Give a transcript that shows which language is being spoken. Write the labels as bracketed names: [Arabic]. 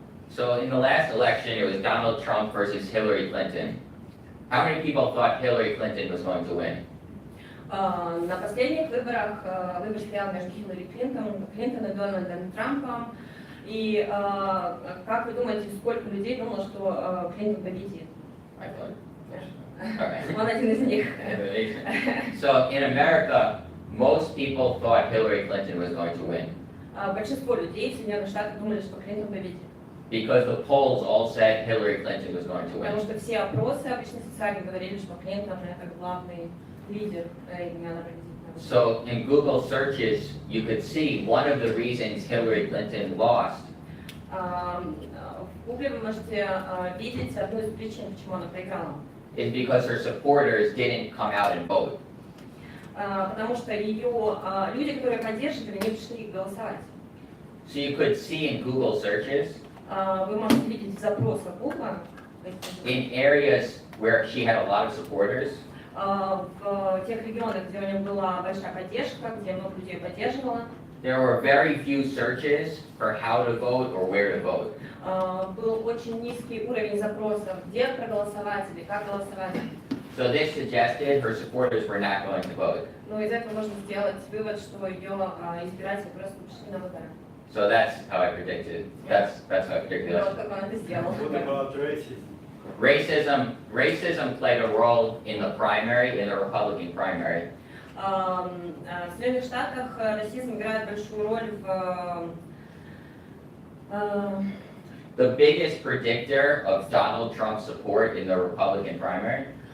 [English] So in the last election, it was Donald Trump versus Hillary Clinton. How many people thought Hillary Clinton was going to win? [Russian] На последних выборах выбор стоял между Хиллари Клинтон и Дональдом Трампом. И как вы думаете, сколько людей думало, что Клинтон победит? [English] I thought. [Russian] Он один из них. [English] So in America, most people thought Hillary Clinton was going to win. [Russian] Большинство людей в Соединенных Штатах думали, что Клинтон победит. [English] Because the polls all said Hillary Clinton was going to [Russian] Потому что все опросы обычно социальные говорили, что Клинтон это главный лидер, и она победит. [English] So in Google searches, you could see one of the reasons Hillary Clinton lost [Russian] В Гугле вы можете видеть одну из причин, почему она проиграла. [English] is because her supporters didn't come out and vote. [Russian] Потому что ее люди, которые поддерживали, не пришли голосовать. [English] So you could see in Google searches, [Russian] Вы можете видеть в запросах Гугла, [English] in areas where she had a lot of supporters, [Russian] в тех регионах, где у нее была большая поддержка, где много людей поддерживало, [English] there were very few searches for how to vote or where to vote. [Russian] был очень низкий уровень запросов, где проголосовать или как голосовать. [English] So this suggested her supporters were not going to vote. [Russian] Но из этого можно сделать вывод, что ее избиратели просто ушли на выборы. [English] So that's how I predicted. That's how I predicted [Russian] Вот как он это сделал. [English] What about Racism played a role in the primary, in the Republican primary. [Russian] В Соединенных Штатах расизм играет большую роль в [English] The biggest predictor of Donald Trump's support in the Republican primary